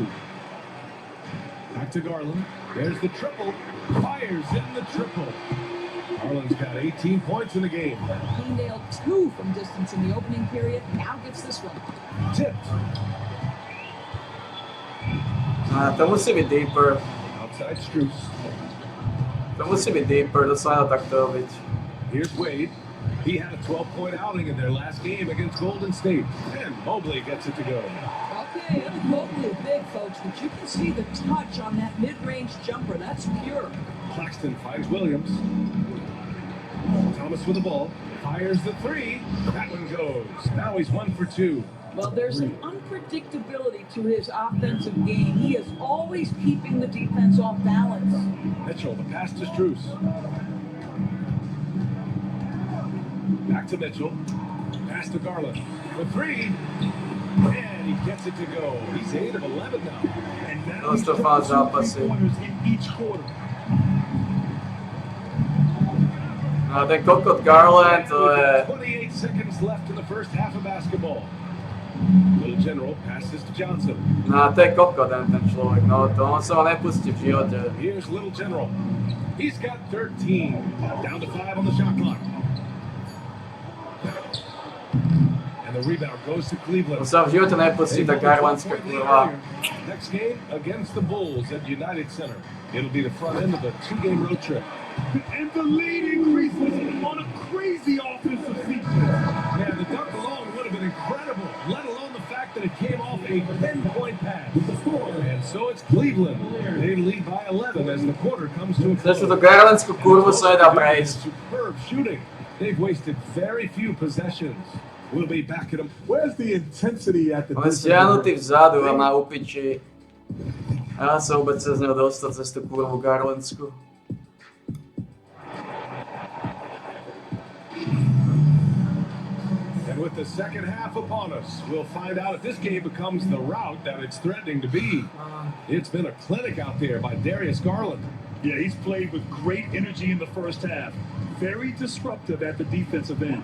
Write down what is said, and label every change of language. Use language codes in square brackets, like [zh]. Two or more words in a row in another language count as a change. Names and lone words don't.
[en] Back to Garland. There's the triple. Fires in the triple. Garland's got 18 points in the game. He nailed 2 from distance in the opening period. Now gets this one. Tipped. [sk] To musí byť deeper. [en] Outside Strus. [sk] To musí byť deeper, to sa nedá takto robiť. [en] Here's Wade. He had a 12-point outing in their last game against Golden State. And Mobley gets it to go. Okay, Evan Mobley is big, folks, but you can see the touch on that mid-range jumper. That's pure. Claxton finds Williams. Thomas with the ball. Fires the 3. That one goes. Now he's 1 for 2. Well, there's an unpredictability to his offensive game. He is always keeping the defense off balance. Mitchell, the pass to Strus. Back to Mitchell. Pass to Garland. The 3. And he gets it to go. He's 8 of 11 now. And that [sk] Dost to fáz zápasy. [en] in each quarter. [sk] No, ten Kokot Garland, to je... [en] 28 seconds left in the first half of basketball. Little General passes to Johnson. [sk] No, to je kokot ten človek, no to on sa ho nepustí v živote. [en] Here's Little General. He's got 13. Down to 5 on the shot clock. And the rebound goes to Cleveland. [sk] On sa v živote nepustí tá Garlandská kurva. [en] Next game against the Bulls at United Center. It'll be the front end of a 2-game road trip. And the lead increases on a crazy offensive sequence. Man, the dunk alone would have been incredible, let alone the fact that it came off a 10-point pass. And so it's Cleveland. They lead by 11 as the quarter comes to a close. [sk] Zresztą to Garlandskú kurvu sa nedá prejsť. [en] Superb shooting. They've wasted very few possessions. We'll be back at them. Where's the intensity at the [sk] On je stiahnutý vzadu a má upiči. Ja sa vôbec cez neho dostať cez tú kurvu Garlandsku. [en] And with the second half upon us, we'll find out if this game becomes the rout that it's threatening to be. It's been a clinic out there by Darius Garland. Yeah, he's played with great energy in the first half. Very disruptive at the defensive end.